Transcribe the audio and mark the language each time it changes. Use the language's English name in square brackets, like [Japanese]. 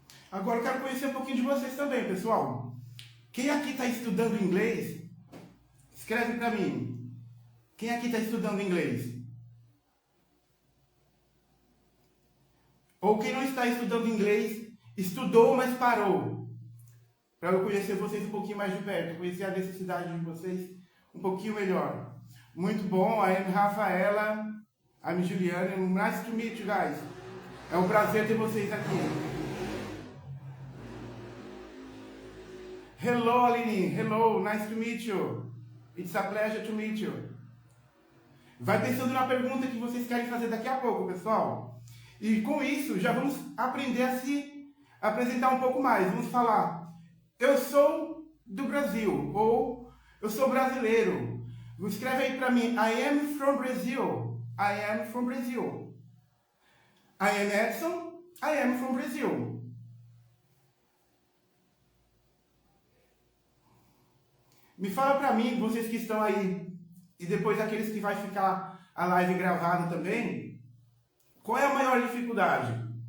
[Portuguese] Agora eu quero conhecer um pouquinho de vocês também, pessoal. Quem aqui está estudando inglês, escreve para mim. Quem aqui está estudando inglês? Ou quem não está estudando inglês, estudou, mas parou. Para eu conhecer vocês um pouquinho mais de perto, conhecer a necessidade de vocês um pouquinho melhor. Muito bom, [English] I'm Rafaela, I'm Juliana, nice to meet you guys. [Portuguese] É um prazer ter vocês aqui. [English] Hello, Aline, hello, nice to meet you. It's a pleasure to meet you. [Portuguese] Vai pensando na pergunta que vocês querem fazer daqui a pouco, pessoal. E com isso, já vamos aprender a se apresentar um pouco mais. Vamos falar, eu sou do Brasil, ou eu sou brasileiro. Escreve aí para mim, [English] I am from Brazil. I am from Brazil. I am Edson, I am from Brazil. [Portuguese] Me fala para mim, vocês que estão aí, e depois aqueles que vai ficar a live gravada também, qual é a maior dificuldade?